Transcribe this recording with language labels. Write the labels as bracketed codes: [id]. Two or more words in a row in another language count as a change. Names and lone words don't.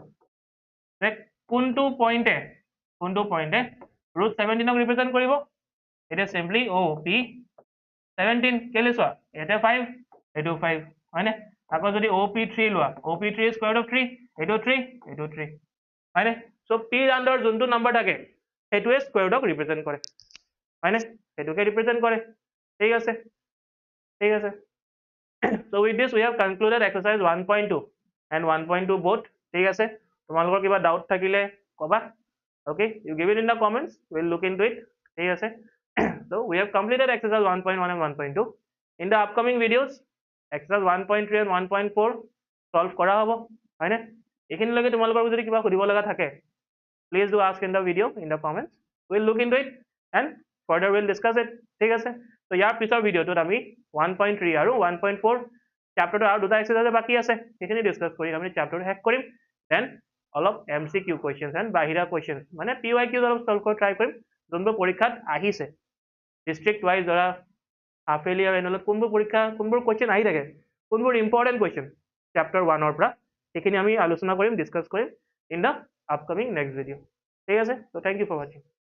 [as] কোনটো পয়েন্টে √17 ক রিপ্রেজেন্ট কৰিব এটা সিম্পলি OP17 কেলে চোৱা এটা 5 এটো 5 হয় না আকৌ যদি OP3 লোৱা OP3 [en] square root of 3 [as] এটো 3 হয় না সো p আন্ডার যোনটো নাম্বার থাকে সেটোৱে [en] square root [as] ৰিপ্ৰেজেন্ট কৰে হয় না সেটোকে ৰিপ্ৰেজেন্ট কৰে ঠিক আছে [en] so with this we have concluded exercise 1.2 and 1.2 both [as] ঠিক আছে তোমালোকৰ কিবা ডাউট থাকিলে কবা [en] okay you give it in the comments we'll look into it [as] ঠিক আছে [en] so we have completed exercise 1.1 and 1.2 in the upcoming videos exercise 1.3 and 1.4 [as] solve কৰা হ'ব হয় না এখিনি লগে তোমালোকৰ যদি কিবা সুধিব লগা থাকে [en] please do ask in the video in the comments we'll look into it and further we'll discuss it [as] ঠিক আছে তো ইয়াৰ পিছৰ ভিডিঅ'টোত আমি 1.3 আৰু 1.4 চেপ্টাৰটো আৰু দুটা এক্সাৰচাইজ বাকী আছে সেইখিনি ডিছকাছ কৰি আমি চেপ্টাৰটো শেষ কৰিম দেন অলপ [en] MCQ questions and [as] বাহিৰা কুৱেশ্যনছ মানে PYQ অলপ সলভ কৰি ট্ৰাই কৰিম যোনবোৰ পৰীক্ষাত আহিছে [en] district wise [as] ধৰা হাফ ইয়াৰলি আৰু এনুৱেলত কোনবোৰ কুৱেশ্যন আহি থাকে কোনবোৰ [en] important question chapter 1 [as] পৰা সেইখিনি আমি আলোচনা কৰিম ডিছকাছ কৰিম [en] in the upcoming next video' [as] ঠিক আছে তো [en] thank you for watching